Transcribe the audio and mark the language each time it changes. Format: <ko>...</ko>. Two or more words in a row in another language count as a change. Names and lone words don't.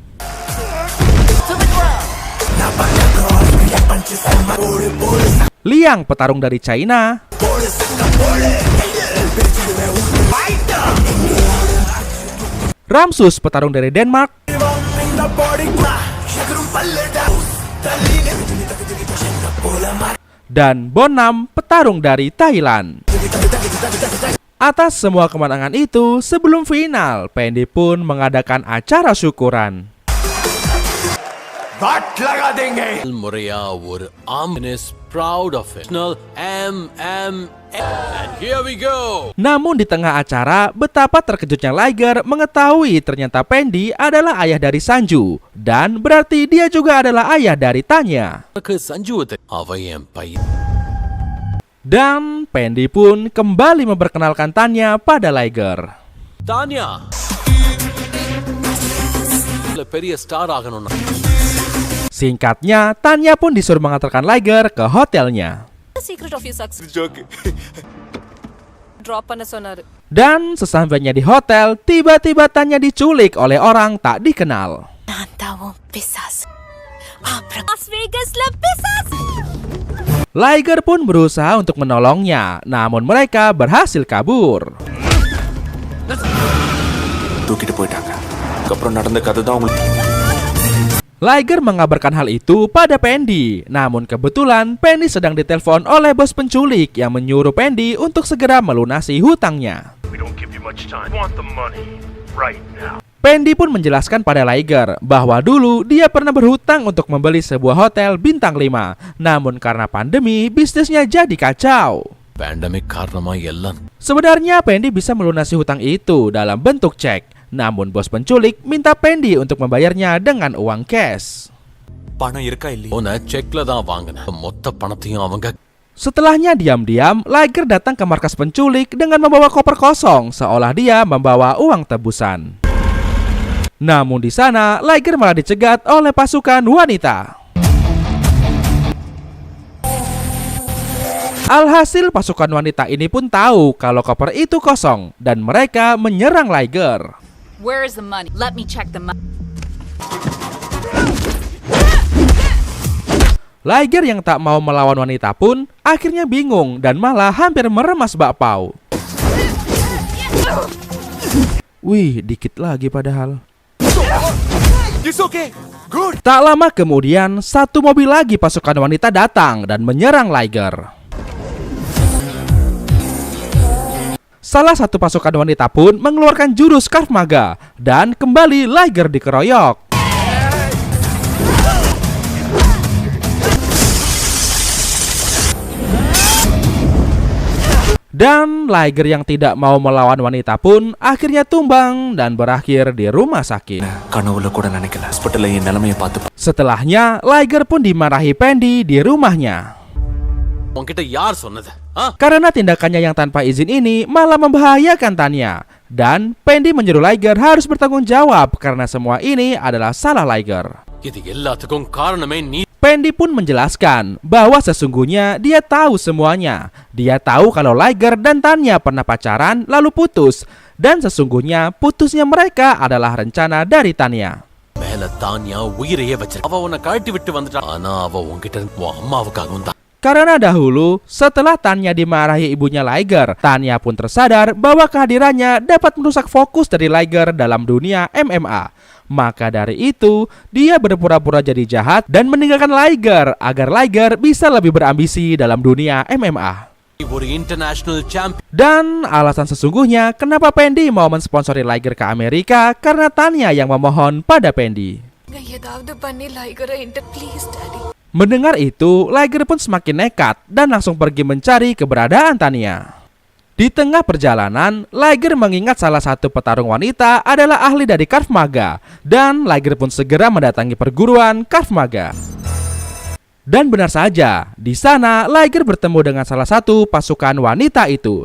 <id>Liang petarung dari China, Ramsus petarung dari Denmark, dan Bonam petarung dari Thailand. Atas semua kemenangan itu, sebelum final, Pendi pun mengadakan acara syukuran.</id> <en>Morea were is proud of it. MMA. And here we go.</en> <id>Namun di tengah acara, betapa terkejutnya Liger mengetahui ternyata Pendi adalah ayah dari Sanju, dan berarti dia juga adalah ayah dari Tanya. Dan Pendi pun kembali memperkenalkan Tanya pada Liger. Tanya. Singkatnya, Tanya pun disuruh mengantarkan Liger ke hotelnya.</id> <en>the secret of your success? Joke.</en> <ta>Drop பண்ண சொன்னாரு.</ta> <id>Dan sesampainya di hotel, tiba-tiba Tanya diculik oleh orang tak dikenal.</id> <ta>நான் தான் உன் பிசாசு. அப்புறம் Las Vegasல பிசாசு.</ta> <id>Liger pun berusaha untuk menolongnya, namun mereka berhasil kabur.</id> <ta>தூக்கிட்டு போயிட்டாங்க. அப்புறம் நடந்த கதை தான் உங்களுக்கு.</ta> <id>Liger mengabarkan hal itu pada Pendi, namun kebetulan Pendi sedang ditelepon oleh bos penculik yang menyuruh Pendi untuk segera melunasi hutangnya.</id> <en>We don't give you much time. Want the money right now.</en> <id>Pendi pun menjelaskan pada Liger bahwa dulu dia pernah berhutang untuk membeli sebuah hotel bintang 5, namun karena pandemi bisnisnya jadi kacau.</id> <ta>Pandemic காரணமா எல்லாம்.</ta> <id>Sebenarnya Pendi bisa melunasi hutang itu dalam bentuk cek, namun bos penculik minta Pendi untuk membayarnya dengan uang cash.</id> <ta>பணம் இருக்கா இல்லையா? உன்னை செக்ல தான் வாங்கினேன். மொத்த பணத்தையும் அவங்க.</ta> <id>Setelahnya diam-diam, Liger datang ke markas penculik dengan membawa koper kosong, seolah dia membawa uang tebusan. Namun di sana, Liger malah dicegat oleh pasukan wanita. Alhasil pasukan wanita ini pun tahu kalau koper itu kosong dan mereka menyerang Liger.</id> <en>Where is the money? Let me check the money.</en> <id>Liger yang tak mau melawan wanita pun akhirnya bingung dan malah hampir meremas bakpao. Wih, dikit lagi padahal.</id> <en>It's okay. Good.</en> <id>Tak lama kemudian, satu mobil lagi pasukan wanita datang dan menyerang Liger. Salah satu pasukan wanita pun mengeluarkan jurus Krav Maga dan kembali Liger dikeroyok. Dan Liger yang tidak mau melawan wanita pun akhirnya tumbang dan berakhir di rumah sakit.</id> <ta>கனவுல கூட நினைக்கல. ஹாஸ்பிடல்ல என் நிலைமையை பார்த்து.</ta> <id>Setelahnya, Liger pun dimarahi Pendi di rumahnya.</id> <ta>உன்கிட்ட யார் சொன்னது?</ta> <id>Karena tindakannya yang tanpa izin ini malah membahayakan Tanya. Dan Pendi menyuruh Liger harus bertanggung jawab karena semua ini adalah salah Liger.</id> <ta>இது எல்லாத்துக்கும் காரணமே நீ.</ta> <id>Pendi pun menjelaskan bahwa sesungguhnya dia tahu semuanya. Dia tahu kalau Liger dan Tanya pernah pacaran lalu putus. Dan sesungguhnya putusnya mereka adalah rencana dari Tanya.</id> <ta>மேல தானியா உயிரையே வச்சிருக்க. அவ உன்னை கழட்டி விட்டு வந்துட்டா. ஆனா அவ உன்கிட்ட உன் அம்மாவுக்காக வந்தா.</ta> <id>Karena dahulu, setelah Tanya dimarahi ibunya Liger, Tanya pun tersadar bahwa kehadirannya dapat merusak fokus dari Liger dalam dunia MMA. Maka dari itu, dia berpura-pura jadi jahat dan meninggalkan Liger agar Liger bisa lebih berambisi dalam dunia MMA.</id> <en>ஒரு international champion.</en> <id>Dan alasan sesungguhnya kenapa Pendi mau mensponsori Liger ke Amerika karena Tanya yang memohon pada Pendi.</id> <ta>ஏதாவது பண்ணி லைகரை</ta> <en>please daddy.</en> <id>Mendengar itu, Liger pun semakin nekat dan langsung pergi mencari keberadaan Tanya. Di tengah perjalanan, Liger mengingat salah satu petarung wanita adalah ahli dari Krav Maga, dan Liger pun segera mendatangi perguruan Krav Maga. Dan benar saja, di sana Liger bertemu dengan salah satu pasukan wanita itu.</id>